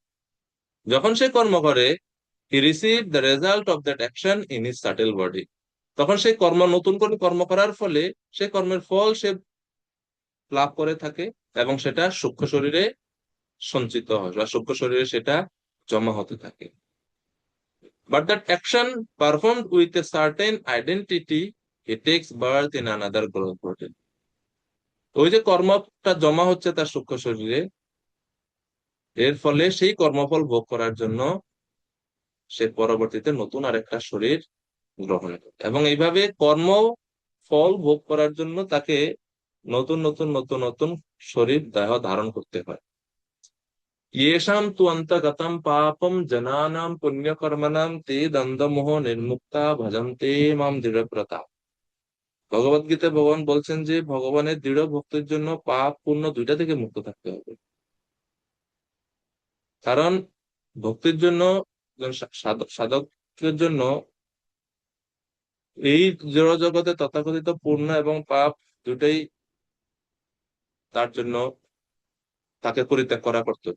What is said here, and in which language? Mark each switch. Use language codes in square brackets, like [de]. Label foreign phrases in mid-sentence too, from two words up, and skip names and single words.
[bn] যখন সে কর্ম করে, [en] he receive the result of that action in his subtle body. [bn] তখন সেই কর্ম, নতুন করে কর্ম করার ফলে সে কর্মের ফল সে লাভ করে থাকে, এবং সেটা সূক্ষ্ম শরীরে সঞ্চিত হয় বা সূক্ষ্ম শরীরে সেটা জমা হতে থাকে। [en] but that action performed with a certain identity, it takes birth in another growth body. [bn] ওই যে কর্মটা জমা হচ্ছে তার সূক্ষ্ম শরীরে, এর ফলে সেই কর্মফল ভোগ করার জন্য সে পরবর্তীতে নতুন আরেকটা শরীর গ্রহণ করে, এবং এইভাবে কর্ম ফল ভোগ করার জন্য তাকে নতুন নতুন নতুন নতুন শরীর দেহ ধারণ করতে হয়। [sa] येषां तु अन्तगतं पापं जनानां पुण्यकर्मणां ते दन्दमोह निर्मुक्ता भजन्ते मां दृঢ়ব্রতা। [bn] ভগবত গীতায় ভগবান বলছেন যে ভগবানের দৃঢ় ভক্তির জন্য পাপ পুণ্য দুইটা থেকে মুক্ত থাকতে হবে। কারণ ভক্তির জন্য, একজন সাধকের জন্য এই জড় জগতে তথাকথিত পুণ্য এবং পাপ দুটাই তার জন্য, তাকে পরিত্যাগ করা কর্তব্য।